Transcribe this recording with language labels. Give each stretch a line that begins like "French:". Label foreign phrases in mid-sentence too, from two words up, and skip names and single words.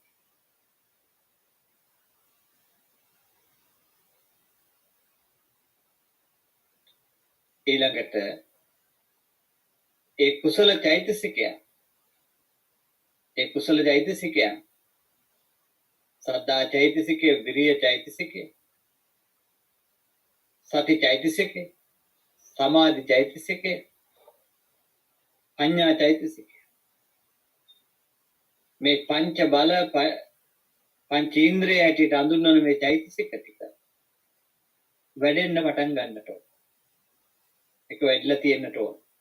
Sinhala: ඊළඟට ඒ කුසල චෛතසිකයන් ශ්‍රද්ධා චෛතසිකේ, විරිය චෛතසිකේ, සති චෛතසිකේ, සමාධි චෛතසිකේ, පඤ්ඤා චෛතසිකය. මේ පංච බල පංච ඉන්ද්‍රිය හැටියට අඳුන්වන මේ චෛතසික ටික වැඩෙන්න පටන් ගන්නට ඕන. ඒක වැඩිලා තියෙන්නට ඕන.